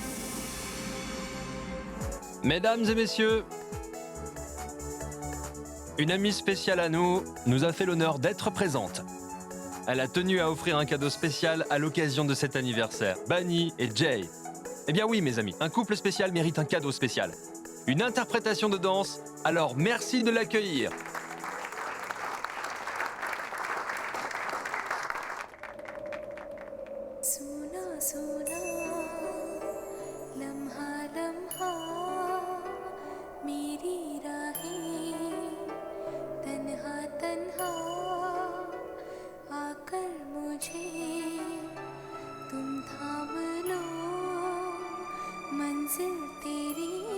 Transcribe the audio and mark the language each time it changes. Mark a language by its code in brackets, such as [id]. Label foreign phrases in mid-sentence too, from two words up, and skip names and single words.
[fr] Mesdames et messieurs, une amie spéciale à nous a fait l'honneur d'être présente. Elle a tenu à offrir un cadeau spécial à l'occasion de cet anniversaire. Bani et Jay. Eh bien oui, mes amis, un couple spécial mérite un cadeau spécial. Une interprétation de danse, alors merci de l'accueillir. [hi] सुना सुना लम्हा लम्हा मेरी राहें तन्हा तन्हा आकर मुझे तुम थाम लो मंजिल तेरी